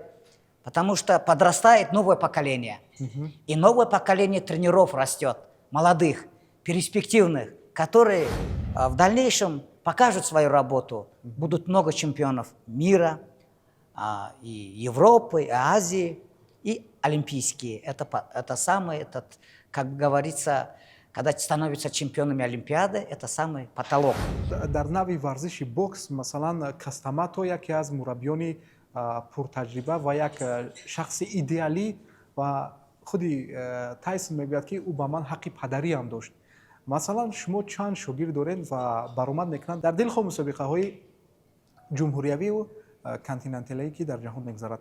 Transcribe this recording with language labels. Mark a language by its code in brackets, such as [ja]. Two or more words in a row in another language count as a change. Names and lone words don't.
[ru] Потому что подрастает новое поколение. И новое поколение тренеров растет, молодых, перспективных, которые в дальнейшем покажут свою работу. Будут много чемпионов мира, и Европы, и Азии, и олимпийские. Это самый, как говорится, когда становятся чемпионами Олимпиады, это самый потолок. [tg] дар нави варзиши бокс масалан Кастамато яке аз мураббиёни пуртаҷриба ва як шахси идеалӣ ва худи Тайсон мегӯяд ки ӯ ба ман ҳаққи падариам дошт. Масалан шумо чанд шогирд доред ва баромад мекунанд дар дилхо мусобиқаҳои ҷумҳуриявию континенталие ки дар ҷаҳон мегзарад.